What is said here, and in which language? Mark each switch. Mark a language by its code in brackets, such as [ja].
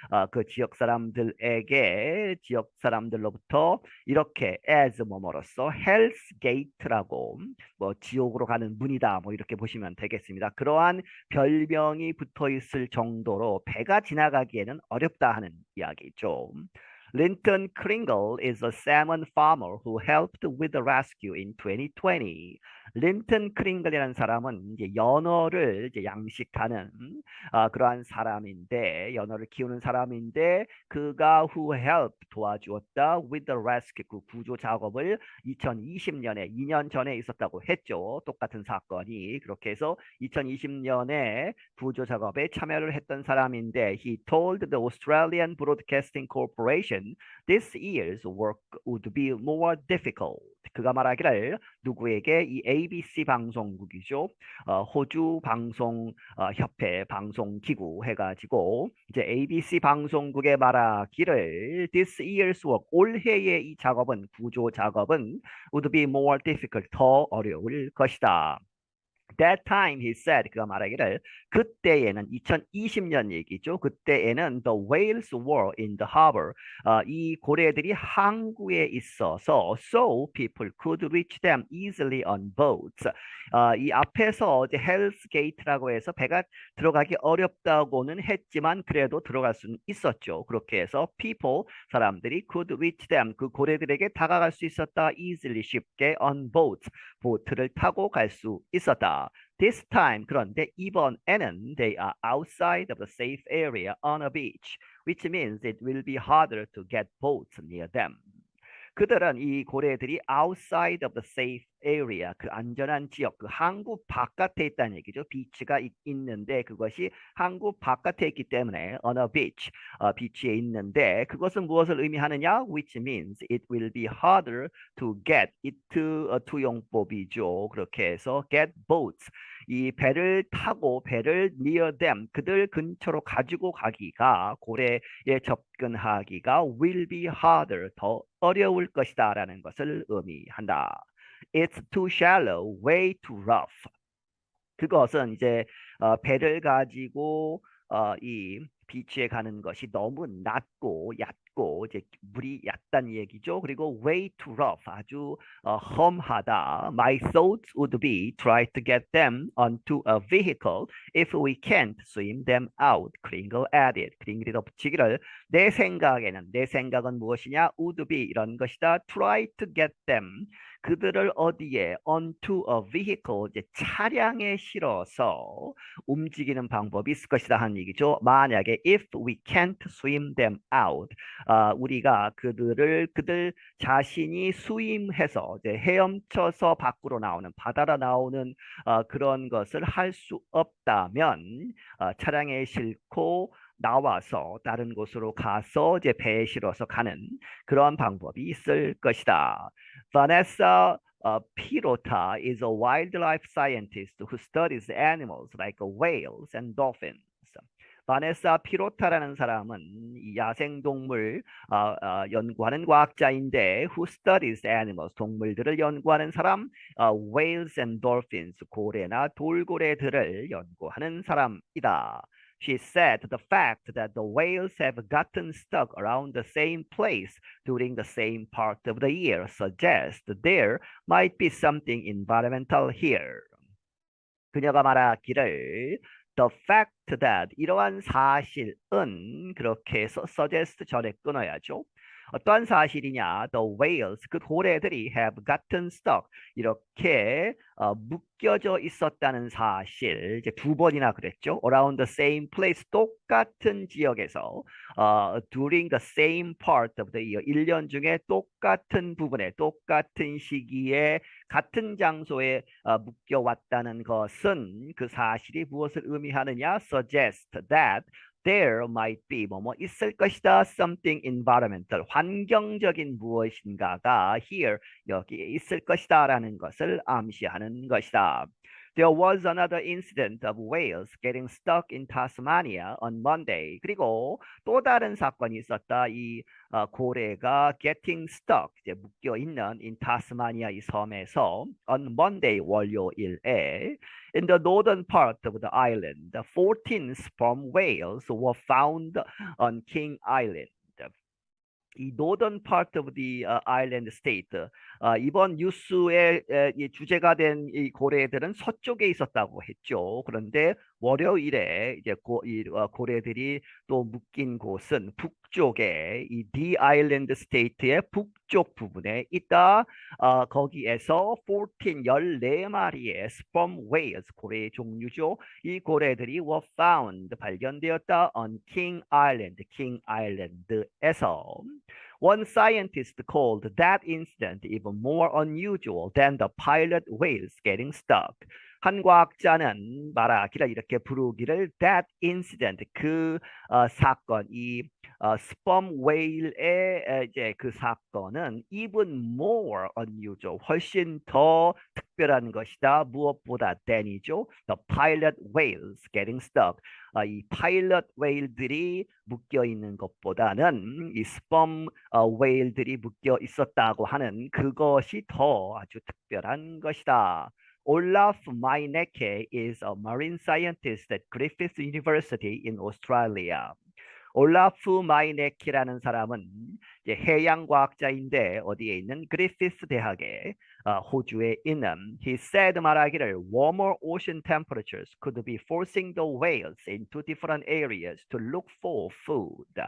[ko] 그 지역 사람들에게, 지역 사람들로부터 이렇게 as 뭐뭐로써 Hell's Gate라고 뭐 지옥으로 가는 문이다. 뭐 이렇게 보시면 되겠습니다. 그러한 별명이 붙어 있을 정도로 배가 지나가기에는 어렵다 하는 이야기죠. [en] Linton Kringle is a salmon farmer who helped with the rescue in 2020. [ko] 린튼 크링글이라는 사람은 이제 연어를 이제 양식하는 그러한 사람인데 연어를 키우는 사람인데 그가 [en] who helped [ko] 도와주었다 [en] with the rescue [ko] 그 구조 작업을 2020년에 2년 전에 있었다고 했죠. 똑같은 사건이 그렇게 해서 2020년에 구조 작업에 참여를 했던 사람인데 [en] he told the Australian Broadcasting Corporation this year's work would be more difficult. [ko] 그가 말하기를 누구에게 이 ABC 방송국이죠. 호주 방송 협회 방송기구 해가지고 이제 ABC 방송국에 말하기를 [en] this year's work [ko] 올해의 이 작업은 구조 작업은 [en] would be more difficult [ko] 더 어려울 것이다. [en] That time he said [ko] 그가 말하기를 그때에는 2020년 얘기죠. 그때에는 [en] the whales were in the harbor. [ko] 이 고래들이 항구에 있어서 [en] so people could reach them easily on boats. [ko] 이 앞에서 이제 Hell's Gate라고 해서 배가 들어가기 어렵다고는 했지만 그래도 들어갈 수는 있었죠. 그렇게 해서 people 사람들이 [en] could reach them [ko] 그 고래들에게 다가갈 수 있었다 easily 쉽게 [en] on boats [ko] 보트를 타고 갈 수 있었다. [en] This time [ko] 그런데 이번에는 [en] they are outside of the safe area on a beach, which means it will be harder to get boats near them. [ko] 그들은 이 고래들이 [en] outside of the safe area, [ko] 그 안전한 지역, 그 항구 바깥에 있다는 얘기죠. 비치가 있는데 그것이 항구 바깥에 있기 때문에 [en] on a beach, [ko] 비치에 있는데 그것은 무엇을 의미하느냐? [en] Which means it will be harder to get it to [ko] 투용법이죠. 그렇게 해서 [en] get boats, [ko] 이 배를 타고 배를 [en] near them, [ko] 그들 근처로 가지고 가기가 고래에 접근하기가 [en] will be harder, [ko] 더 어려울 것이다 라는 것을 의미한다. [en] It's too shallow, way too rough. [ko] 그것은 이제 배를 가지고 이 비치에 가는 것이 너무 낮고 얕고 이제 물이 얕다는 얘기죠. 그리고 [en] way too rough, [ko] 아주 험하다. [en] My thoughts would be try to get them onto a vehicle if we can't swim them out. Kringle added. [ko] 그링글이 덧붙이기를 내 생각은 무엇이냐? [en] would be [ko] 이런 것이다. [en] Try to get them. [ko] 그들을 어디에 [en] onto a vehicle [ko] 이제 차량에 실어서 움직이는 방법이 있을 것이다 하는 얘기죠. 만약에 [en] if we can't swim them out [ko] 우리가 그들 자신이 수임해서 이제 헤엄쳐서 밖으로 나오는 바다로 나오는 그런 것을 할 수 없다면 차량에 싣고 나와서 다른 곳으로 가서 이제 배에 실어서 가는 그런 방법이 있을 것이다. [en] Vanessa Pirota is a wildlife scientist who studies animals like whales and dolphins. [ko] 바네사 피로타라는 사람은 이 야생동물 연구하는 과학자인데 [en] who studies animals, [ko] 동물들을 연구하는 사람, [en] whales and dolphins, [ko] 고래나 돌고래들을 연구하는 사람이다. [en] She said the fact that the whales have gotten stuck around the same place during the same part of the year suggests there might be something environmental here. [ko] 그녀가 말하기를 [en] the fact that [ko] 이러한 사실은 그렇게 suggest 전에 끊어야죠. 어떠한 사실이냐? [en] The whales, [ko] 그 고래들이 [en] have gotten stuck, [ko] 이렇게 묶여져 있었다는 사실, 이제 두 번이나 그랬죠. [en] Around the same place, [ko] 똑같은 지역에서 [en] during the same part of the year, [ko] 1년 중에 똑같은 부분에, 똑같은 시기에, 같은 장소에 묶여왔다는 것은 그 사실이 무엇을 의미하느냐? [en] Suggest that there might be [ko] 뭐뭐 있을 것이다. [en] Something environmental, [ko] 환경적인 무엇인가가 here, 여기에 있을 것이다라는 것을 암시하는 것이다. [en] There was another incident of whales getting stuck in Tasmania on Monday. [ko] 그리고 또 다른 사건이 있었다. 이 고래가 [en] getting stuck, [ko] 이제 묶여 있는 [en] in Tasmania [ko] 이 섬에서 [en] on Monday [ko] 월요일에 [en] in the northern part of the island, 14 sperm whales were found on King Island. [ko] 이 [en] northern part of the island state, [ko] 이번 뉴스의 이 주제가 된 이 고래들은 서쪽에 있었다고 했죠. 그런데 월요일에 이제 고래들이 또 묶인 곳은 북쪽에 이 D Island State의 북쪽 부분에 있다. 거기에서 14마리의 sperm whales, 고래의 종류죠. 이 고래들이 [en] were found, [ko] 발견되었다 [en] on King Island, [ko] king island에서. [en] One scientist called that incident even more unusual than the pilot whales getting stuck. [ko] 한 과학자는 말하기를 이렇게 부르기를 [en] that incident, [ko] 그 사건, 이 sperm whale의 이제 그 사건은 [en] even more unusual, [ko] 훨씬 더 특별한 것이다. 무엇보다 than이죠. [en] The pilot whales getting stuck. [ko] 이 파일럿 웨일들이 묶여 있는 것보다는 이 sperm whale들이 묶여 있었다고 하는 그것이 더 아주 특별한 것이다. [en] Olaf Meinecke is a marine scientist at Griffith University in Australia. [ko] 올라프 마이네키라는 사람은 이제 해양과학자인데 어디에 있는 그리피스 대학에 호주에 있는 [en] he said 말하기를 warmer ocean temperatures could be forcing the whales into different areas to look for food.